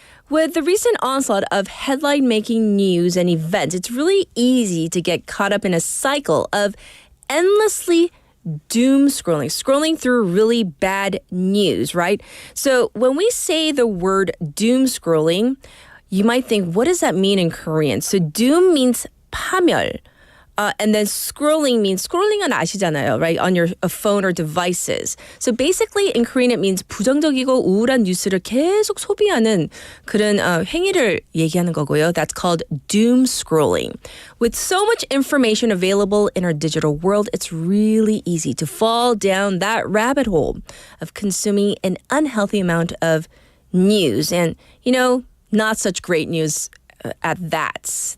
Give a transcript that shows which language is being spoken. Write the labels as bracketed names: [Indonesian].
[English] With the recent onslaught of headline-making news and events, it's really easy to get caught up in a cycle of endlessly doom scrolling through really bad news, right? So when we say the word doom scrolling, you might think, what does that mean in Korean? So doom means 파멸. And then scrolling scrolling은 [Korean] 아시잖아요, [English] right? On your phone or devices. So basically in Korean it means [Korean] 부정적이고 우울한 뉴스를 계속 소비하는 그런 행위를 얘기하는 거고요. [English] That's called doom scrolling. With so much information available in our digital world, it's really easy to fall down that rabbit hole of consuming an unhealthy amount of news. And, not such great news at that.